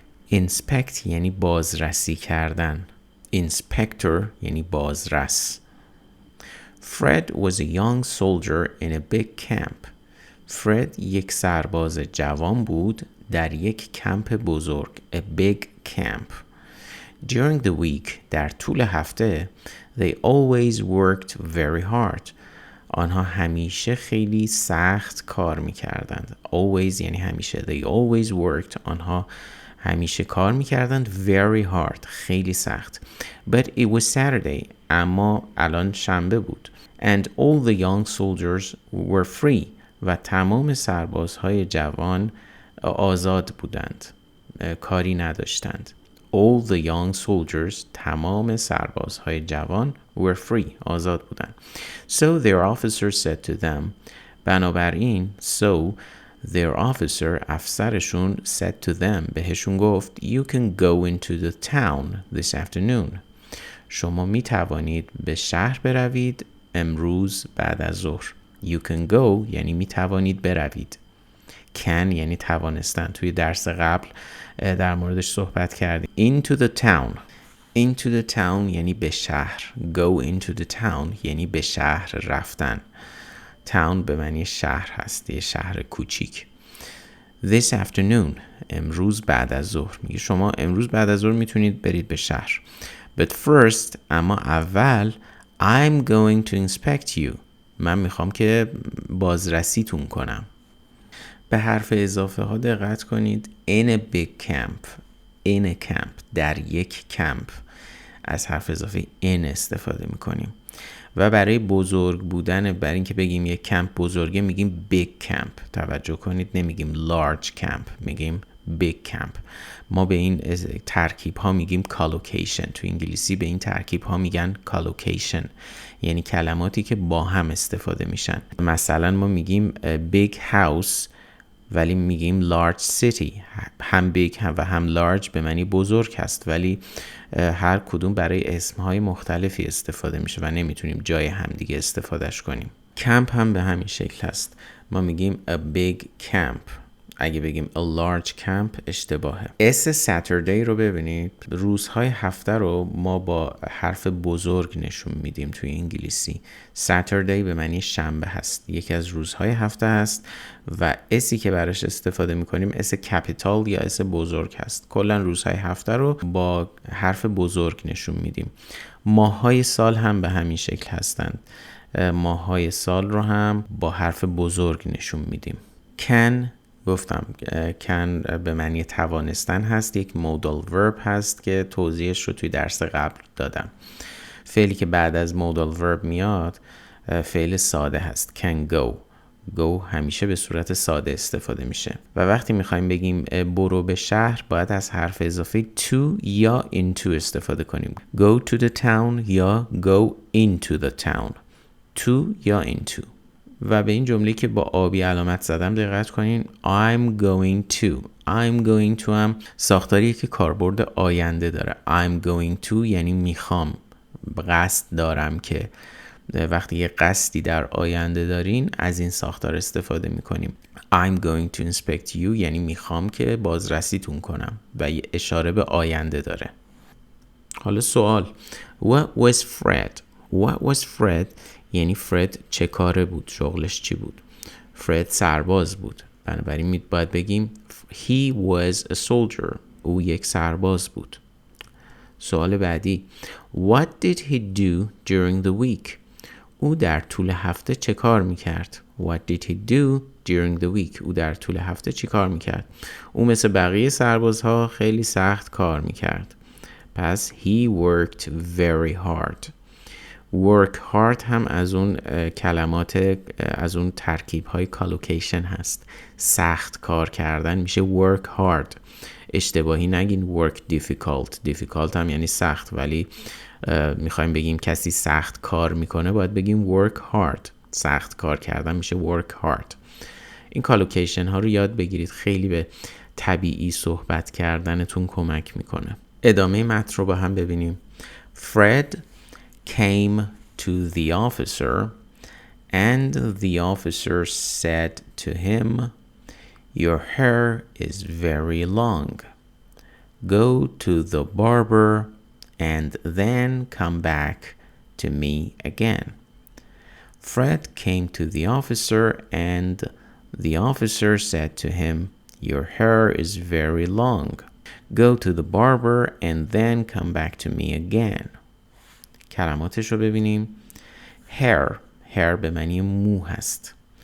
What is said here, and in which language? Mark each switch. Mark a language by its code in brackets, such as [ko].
[fa] Inspect یعنی بازرسی کردن. Inspector یعنی بازرس. [en] Fred was a young soldier in a big camp. [fa] Fred یک سرباز جوان بود در یک کمپ بزرگ. [en] A big camp. During the week, [fa] در طول هفته, [en] they always worked very hard. [fa] آنها همیشه خیلی سخت کار میکردند. Always یعنی همیشه. [en] They always worked. [fa] آنها همیشه کار میکردند [en] very hard. [fa] خیلی سخت. [en] But it was Saturday. [fa] اما الان شنبه بود. [en] And all the young soldiers were free. [fa] و تمام سربازهای جوان آزاد بودند. کاری نداشتند. [en] All the young soldiers, [fa] تمام سربازهای جوان [en] were free. [fa] آزاد بودند. [en] So their officer said to them, [fa] بنابراین [en] their officer, [fa] افسرشون [en] said to them, [fa] بهشون گفت, [en] You can go into the town this afternoon. [fa] شما می توانید به شهر بروید امروز بعد از ظهر. [en] You can go [fa] یعنی می توانید بروید. Can یعنی توانستن. توی درس قبل در موردش صحبت کردیم. [en] Into the town [fa] یعنی به شهر. [en] Go into the town [fa] یعنی به شهر رفتن. Town به معنی شهر هست، یه شهر کوچیک. [en] This afternoon [fa] امروز بعد از ظهر. میگه شما امروز بعد از ظهر میتونید برید به شهر. [en] But first [fa] اما اول [en] I'm going to inspect you. [fa] من میخوام که بازرسیتون کنم. به حرف اضافه ها دقت کنید. [en] In a big camp. In a camp. [fa] در یک کمپ. از حرف اضافه in استفاده میکنیم. و برای بزرگ بودن، برای اینکه بگیم یک کمپ بزرگه میگیم big camp. توجه کنید نمیگیم large camp. میگیم big camp. ما به این ترکیب ها میگیم collocation. تو انگلیسی به این ترکیب ها میگن collocation. یعنی کلماتی که با هم استفاده میشن. مثلا ما میگیم big house ولی میگیم large city. هم big و هم large به معنی بزرگ هست، ولی هر کدوم برای اسمهای مختلفی استفاده میشه و نمیتونیم جای همدیگه استفادهش کنیم. کمپ هم به همین شکل هست. ما میگیم [en] a big camp. [fa] اگه بگیم a large camp اشتباهه. اس Saturday رو ببینید. روزهای هفته رو ما با حرف بزرگ نشون میدیم توی انگلیسی. Saturday به معنی شنبه هست. یکی از روزهای هفته هست و اسی که براش استفاده میکنیم اس کپیتال یا اس بزرگ هست. کلا روزهای هفته رو با حرف بزرگ نشون میدیم. ماههای سال هم به همین شکل هستند. ماه‌های سال رو هم با حرف بزرگ نشون میدیم. can گفتم can به معنی توانستن هست، یک modal verb هست که توضیحش رو توی درس قبل دادم. فعلی که بعد از modal verb میاد فعل ساده هست. can go. go همیشه به صورت ساده استفاده میشه و وقتی میخوایم بگیم برو به شهر باید از حرف اضافه to یا into استفاده کنیم. [en] go to the town یا go into the town. [fa] to یا into. و به این جمله که با آبی علامت زدم دقت کنین. I'm going to هم ساختاریه که کاربرد آینده داره. [en] I'm going to [fa] یعنی میخوام، قصد دارم که. وقتی یه قصدی در آینده دارین از این ساختار استفاده میکنیم. [en] I'm going to inspect you [fa] یعنی میخوام که بازرسیتون کنم و یه اشاره به آینده داره. حالا سوال. [en] What was Fred [fa] یعنی فرد چه کاره بود، شغلش چی بود؟ فرد سرباز بود، بنابراین باید بگیم [en] he was a soldier. [fa] او یک سرباز بود. سوال بعدی. [en] What did he do during the week؟ [fa] او در طول هفته چه کار میکرد؟ What did he do during the week؟ او در طول هفته چی کار میکرد؟ او مثل بقیه سربازها خیلی سخت کار میکرد. پس [en] he worked very hard. [fa] work hard هم از اون کلمات، از اون ترکیب های کالوکیشن هست. سخت کار کردن میشه work hard. اشتباهی نگین work difficult هم یعنی سخت، ولی میخوایم بگیم کسی سخت کار میکنه باید بگیم work hard. سخت کار کردن میشه work hard. این کالوکیشن ها رو یاد بگیرید، خیلی به طبیعی صحبت کردنتون کمک میکنه. ادامه متن رو با هم ببینیم. [en] Fred came to the officer and the officer said to him, your hair is very long. Go to the barber and then come back to me again. Fred came to the officer and the officer said to him, your hair is very long. Go to the barber and then come back to me again. [fa] کلماتش رو ببینیم. hair به معنی مو هست.